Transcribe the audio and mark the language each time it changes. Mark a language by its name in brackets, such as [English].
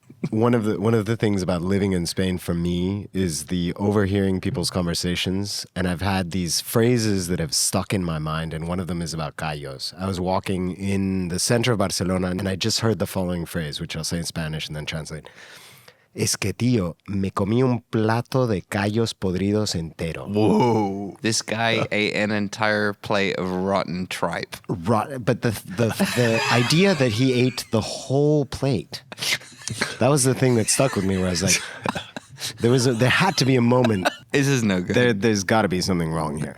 [English] One of the things about living in Spain for me is the overhearing people's conversations, and I've had these phrases that have stuck in my mind, and one of them is about callos. I was walking in the center of Barcelona, and I just heard the following phrase, which I'll say in Spanish and then translate. [Spanish] Es que tío, me comí un plato de callos podridos entero. [English] Whoa. This guy ate an entire plate of rotten tripe. But the idea that he ate the whole plate, that was the thing that stuck with me, where I was like, there had to be a moment. This is no good. There's got to be something wrong here.